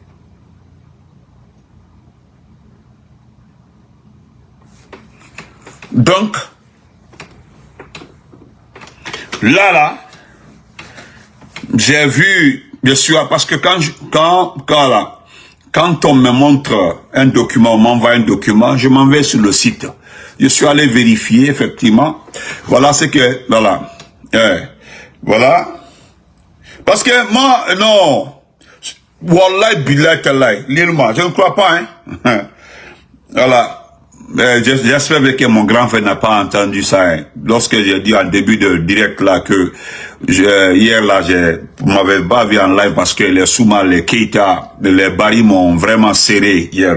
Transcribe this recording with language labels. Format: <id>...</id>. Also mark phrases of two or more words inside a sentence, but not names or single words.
<fr>Donc, là, j'ai vu, bien sûr, parce que quand on me montre un document, on m'envoie un document, je m'en vais sur le site. Je suis allé vérifier, effectivement. Voilà ce que, voilà. Voilà. Parce que moi, non.</fr> <ar>Wallahi billahi tallahi.</ar> <fr>Lis-moi, je ne crois pas, hein. Voilà. J'espère que mon grand frère n'a pas entendu ça. Hein. Lorsque j'ai dit en début de direct là que hier là, vous m'avez pas vu en live parce que les Souma, les Keita, les Bari m'ont vraiment serré hier.</fr>